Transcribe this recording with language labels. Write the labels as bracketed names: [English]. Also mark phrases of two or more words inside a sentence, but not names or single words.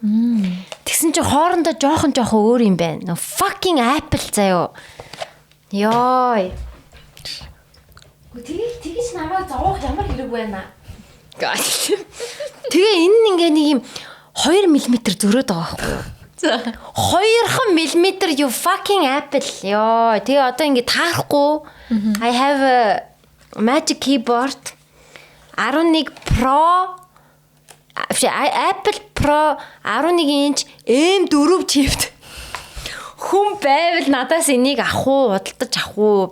[Mongolian] Тэгсэн чинь хоорондоо жоохон өөр юм байна. [English] Fucking Apple заяо. Йой. [Mongolian] Тэгэж намайг зовоох ямар хэрэг байна. Тэгээ энэ нь ингээ нэг юм 2 мм зөрөөд байгаа байхгүй юу? За 2 мм [English] you fucking Apple. Йоо. [Mongolian] Тэгээ одоо ингээ таарахгүй. [English] I have a Magic keyboard 11 Pro Apple Pro 11 инч M4 чипт. [Mongolian] Хүн байвал надаас энийг авах уу, худалдаж авах уу?